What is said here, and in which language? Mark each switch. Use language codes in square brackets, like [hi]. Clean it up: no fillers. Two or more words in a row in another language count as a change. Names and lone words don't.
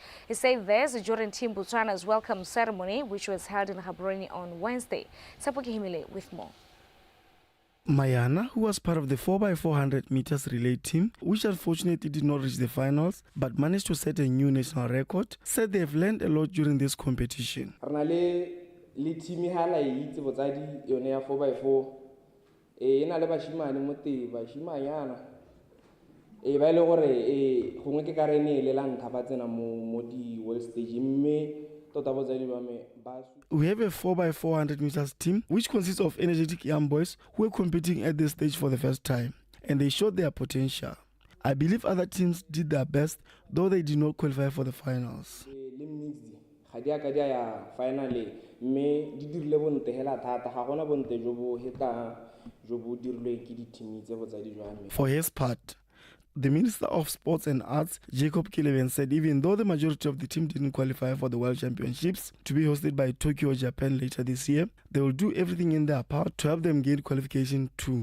[en] He said this during Team Botswana's welcome ceremony, which was held in Gaborone on Wednesday. Sapoki Himile with more. Mayana, who was part of the 4x400 meters relay team, which unfortunately did not reach the finals but managed to set a new national record, said they have learned a lot during this competition. [tn] Le team hala itse botsadi yone ya 4x4 ena le bashimane mote bashimanyana ba ile gore gongwe ke karene le la ntlha ba tsena mo di [en] world stage [tn] mme tota botsadi ba me ba. [en] We have a 4x400 meters team which consists of energetic young boys who are competing at this stage for the first time, and they showed their potential. I believe other teams did their best, though they did not qualify for the finals. For his part, the Minister of Sports and Arts, Jacob Kileben, said even though the majority of the team didn't qualify for the World Championships to be hosted by Tokyo, Japan later this year, they will do everything in their power to help them gain qualification too.